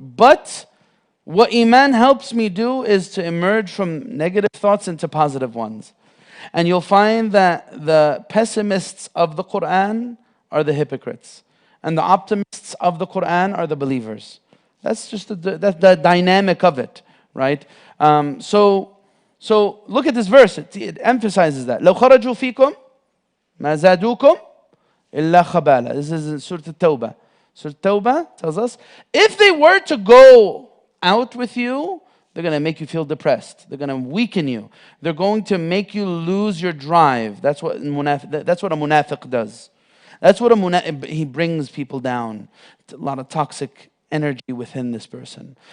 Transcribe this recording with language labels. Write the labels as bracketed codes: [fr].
[en] But what Iman helps me do is to emerge from negative thoughts into positive ones. And you'll find that the pessimists of the Quran are the hypocrites, and the optimists of the Quran are the believers. That's just the dynamic of it, right? So look at this verse. It emphasizes that. [ar] لو خرجوا فيكم ما زادوكم إلا خبالا. [en] This is in Surah At-Tawbah. Surah At-Tawbah tells us, if they were to go out with you, they're going to make you feel depressed. They're going to weaken you. They're going to make you lose your drive. That's what a munafiq does. That's what he brings people down. A lot of toxic energy within this person.